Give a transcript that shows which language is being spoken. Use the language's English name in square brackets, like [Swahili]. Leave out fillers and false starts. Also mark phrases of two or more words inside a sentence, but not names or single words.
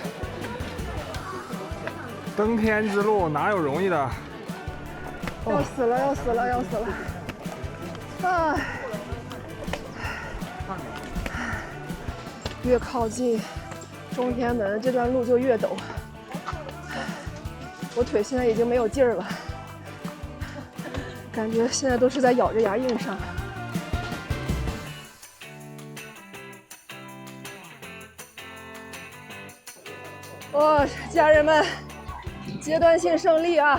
[Chinese] 登天之路哪有容易的？要死了，要死了，要死了！哎。越靠近中天門這段路就越陡，我腿現在已經沒有勁兒了，感覺現在都是在咬着牙硬上。哇，家人們，階段性勝利啊！